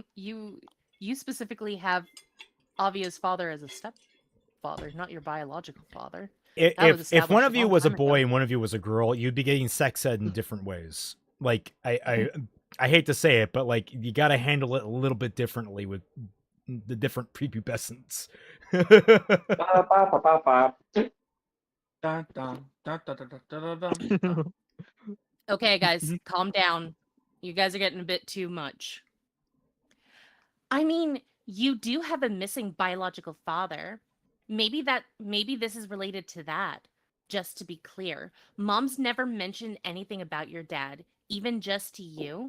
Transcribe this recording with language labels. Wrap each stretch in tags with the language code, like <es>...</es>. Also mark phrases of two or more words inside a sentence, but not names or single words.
<en>You specifically have Avia's father as a stepfather, not your biological father. That was If one established of a you long was a time ago. boy and one of you was a girl, you'd be getting sex ed in different ways. Like I hate to say it, but like you got to handle it a little bit differently with the different prepubescents. Ba, ba, ba, ba, ba. Dun, dun, dun, dun, dun, dun, dun, dun. Okay, guys, calm down. You guys are getting a bit too much. I mean, you do have a missing biological father. Maybe this is related to that. Just to be clear, Mom's never mentioned anything about your dad, even just to you.</en>